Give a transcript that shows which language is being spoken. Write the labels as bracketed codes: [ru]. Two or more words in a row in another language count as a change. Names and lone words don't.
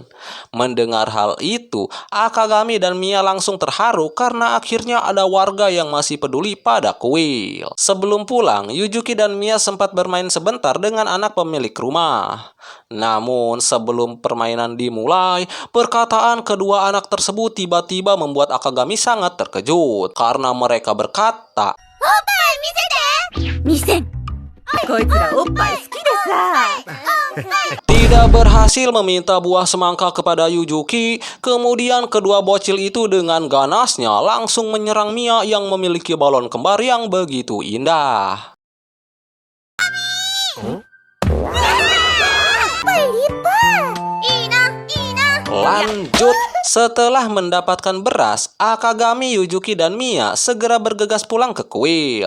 [id] Mendengar hal itu, Akagami dan Mia langsung terharu karena akhirnya ada warga yang masih peduli pada kuil. Sebelum pulang, Yujuki dan Mia sempat bermain sebentar dengan anak pemilik rumah. Namun sebelum permainan dimulai, perkataan kedua anak tersebut tiba-tiba membuat Akagami sangat terkejut karena mereka berkata, [ja] 見せんこいつらおっぱい好きでさ。 [id] tidak berhasil meminta buah semangka kepada Yujuki. Kemudian kedua bocil itu dengan ganasnya langsung menyerang Mia yang memiliki balon kembar yang begitu indah. Lanjut, setelah mendapatkan beras, Akagami, Yujuki, dan Mia segera bergegas pulang ke kuil.